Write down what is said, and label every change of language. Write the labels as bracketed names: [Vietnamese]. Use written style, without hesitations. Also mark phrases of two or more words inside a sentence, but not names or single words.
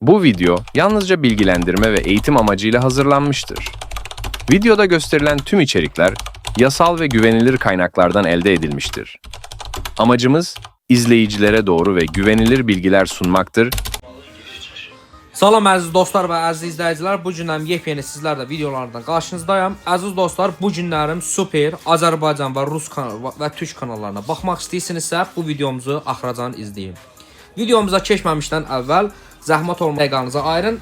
[Turkish] Bu video yalnızca bilgilendirme ve eğitim amacıyla hazırlanmıştır. Videoda gösterilen tüm içerikler yasal ve güvenilir kaynaklardan elde edilmiştir. Amacımız izleyicilere doğru ve güvenilir bilgiler sunmaktır. [Azerbaijani] Salam əziz dostlar və əziz izləyicilər, bu günlərim yepyeni sizlərlə videolardan qarşınızdayım. Əziz dostlar, bu günlərim super Azərbaycan və Rus və Türk kanallarına baxmaq istəyirsinizsə, bu videomuzu axıracan izləyin. Videomuza keçməmişdən əvvəl zəhmət olma dəqiqanıza ayırın.